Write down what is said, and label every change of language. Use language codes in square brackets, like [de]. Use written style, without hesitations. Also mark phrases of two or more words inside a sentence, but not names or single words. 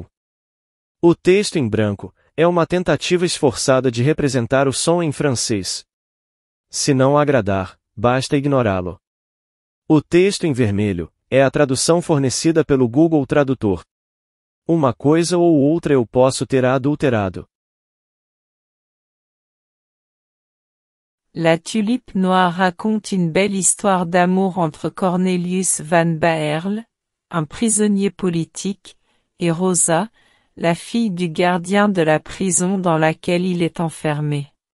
[pt] O texto em branco é uma tentativa esforçada de representar o som em francês. Se não agradar, basta ignorá-lo. O texto em vermelho é a tradução fornecida pelo Google Tradutor. Uma coisa ou outra eu posso ter adulterado. [fr] La tulipe noire raconte une belle histoire d'amour entre Cornelius van Baerle, un prisonnier politique, et Rosa, la fille du gardien de la prison dans laquelle il est enfermé.